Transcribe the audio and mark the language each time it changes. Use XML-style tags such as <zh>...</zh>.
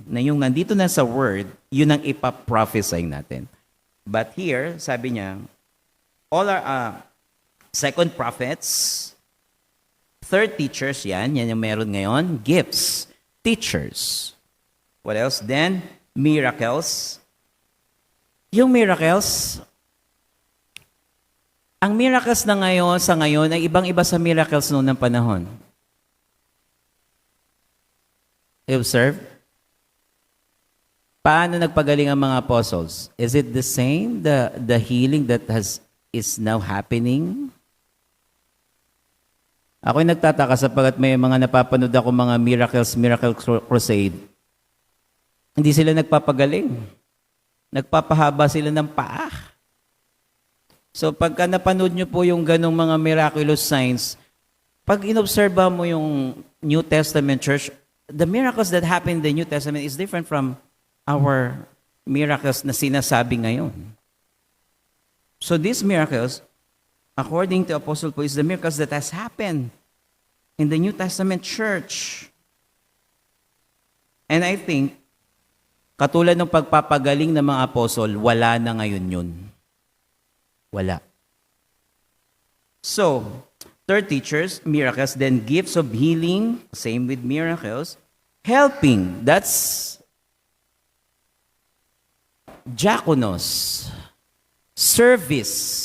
<tl>Na yung nandito na sa word, yun ang ipaprophesy natin.</tl> <en>But here,</en> <tl>sabi niya,</tl> <en>all are second prophets, third teachers,</en> <tl>yan yung meron ngayon,</tl> <en>gifts, teachers. What else? Then, miracles.</en> <tl>Yung miracles, ang miracles na ngayon, sa ngayon, ay ibang-iba sa miracles noon ng panahon.</tl> <en>You observe?</en> <tl>Paano nagpagaling ang mga apostles?</tl> <en>Is it the same, the healing that is now happening?</en> <tl>Ako'y nagtataka sapagat may mga napapanood ako mga miracle crusade. Hindi sila nagpapagaling. Nagpapahaba sila ng paa. So pagka napanood nyo po yung ganong mga miraculous signs, pag inobserba mo yung New Testament church,</tl> <en>the miracles that happen in the New Testament is different from our miracles</en> <tl>na sinasabi ngayon.</tl> <en>So these miracles, according to Apostle Paul, is the miracles that has happened in the New Testament church. And I think,</en> <tl>katulad ng pagpapagaling ng mga apostol, wala na ngayon yun. Wala.</tl> <en>So, third teachers, miracles, then gifts of healing, same with miracles. Helping, that's diakonos. Service.</en>